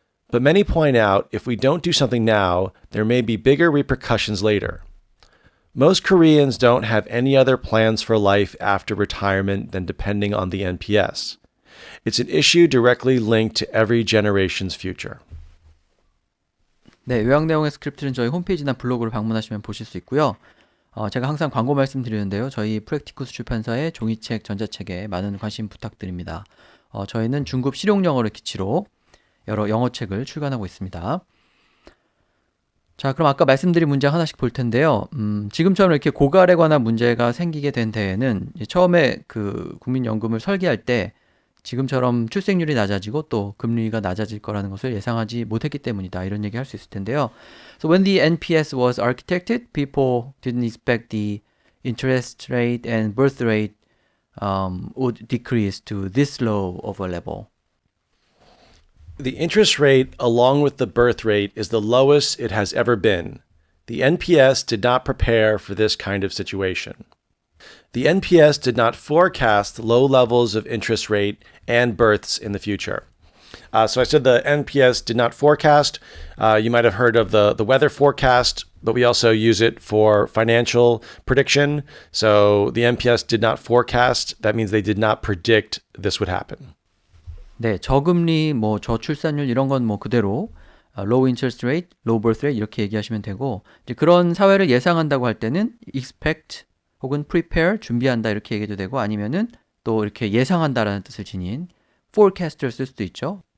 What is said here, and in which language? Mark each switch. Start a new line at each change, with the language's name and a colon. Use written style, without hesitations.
English: But many point out if we don't do something now, there may be bigger repercussions later. Most Koreans don't have any other plans for life after retirement than depending on the NPS. It's an issue directly linked to every generation's future.
Korean: 네, 요약 내용의 스크립트는 저희 홈페이지나 블로그를 방문하시면 보실 수 있고요. 제가 항상 광고 말씀드리는데요. 저희 프랙티쿠스 출판사의 종이책, 전자책에 많은 관심 부탁드립니다. 저희는 중급 실용 영어를 기치로 여러 영어책을 출간하고 있습니다. 자, 그럼 아까 말씀드린 문장 하나씩 볼 텐데요. 지금처럼 이렇게 고갈에 관한 문제가 생기게 된 데에는 처음에 그 국민연금을 설계할 때 지금처럼 출생률이 낮아지고 또 금리가 낮아질 거라는 것을 예상하지 못했기 때문이다. 이런 얘기 할 수 있을 텐데요.
English: So when the NPS was architected, people didn't expect the interest rate and birth rate would decrease to this low of a level. The interest rate, along with the birth rate, is the lowest it has ever been. The NPS did not prepare for this kind of situation. The NPS did not forecast low levels of interest rate and births in the future. So I said the NPS did not forecast. You might have heard of the weather forecast, but we also use it for financial prediction. So the NPS did not forecast. That means they did not predict this would happen.
Korean: 네, 저금리, 뭐 저출산율 이런 건 뭐 그대로
English: low interest rate, low birth rate
Korean: 이렇게 얘기하시면 되고 이제 그런 사회를 예상한다고 할 때는 expect 혹은 prepare, 준비한다 이렇게 얘기해도 되고 아니면은 또 이렇게 예상한다라는 뜻을 지닌 forecast를 쓸 수도 있죠.